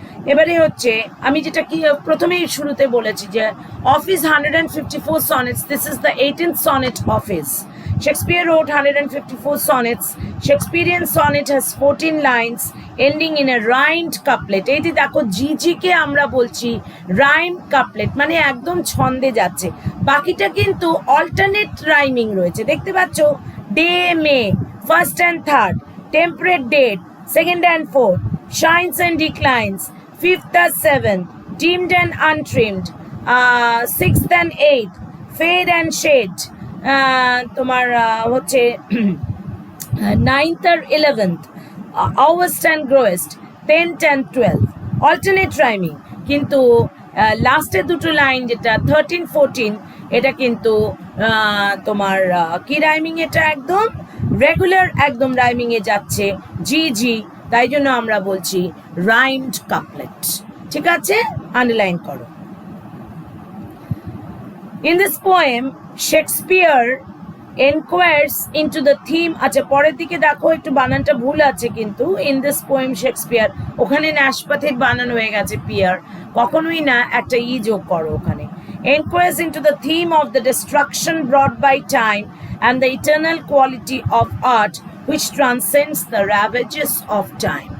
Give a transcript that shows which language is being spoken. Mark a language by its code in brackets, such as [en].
[bn] এবারে হচ্ছে আমি যেটা কি প্রথমেই শুরুতে বলেছি যে [en] of his 154 sonnets, this is the 18th sonnet of his. Shakespeare wrote 154 sonnets. Shakespearean sonnet has 14 lines ending in a rhymed couplet. [bn] এই যে দেখো জি কে আমরা বলছি রাইম কাপলেট, মানে একদম ছন্দে যাচ্ছে, বাকিটা কিন্তু অল্টারনেট রাইমিং রয়েছে, দেখতে পাচ্ছ, day May, first and third, temperate date, second and fourth, shines and declines, fifth আর seventh, deemed and untrimmed, sixth and eighth, fade and shade, তোমার হচ্ছে ninth আর 11th, আওয়েস্ট and গ্রোয়েস্ট, 10th and 12th, alternate rhyming. কিন্তু লাস্টের দুটো line যেটা 13, 14, এটা কিন্তু তোমার কি রাইমিং, এটা একদম রেগুলার একদম রাইমিং এ যাচ্ছে, জি, তাই জন্য আমরা বলছি রাইমড কাপলেট। ঠিক আছে, আন্ডারলাইন করো। [en] In this poem, Shakespeare enquires into the theme. [bn] আচ্ছা, পরের দিকে দেখো একটু বানানটা ভুল আছে কিন্তু, [en] in this poem Shakespeare, [bn] ওখানে নাশপাতির বানান হয়ে গেছে পিয়ার, কখনোই না, একটা ই যোগ করো ওখানে। [en] Enquires into the theme of the destruction brought by time and the eternal quality of art which transcends the ravages of time.